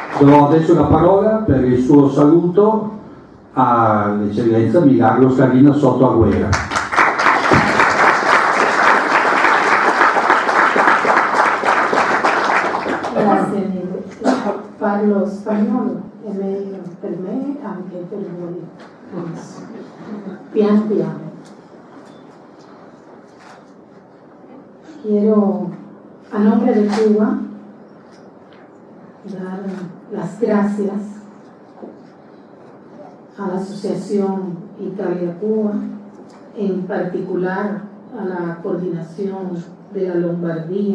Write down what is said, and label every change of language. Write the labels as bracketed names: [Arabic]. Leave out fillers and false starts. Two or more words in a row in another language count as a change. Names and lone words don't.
[Italian] Do adesso la parola per il suo saluto all'eccellenza Milagros Carlina Soto Agüera. Grazie mille. Parlo spagnolo e per me anche per voi. Piano piano. [Spanish] Quiero, a nombre de Cuba, dar las gracias a la Asociación Italia-Cuba, en particular a la coordinación de la Lombardía.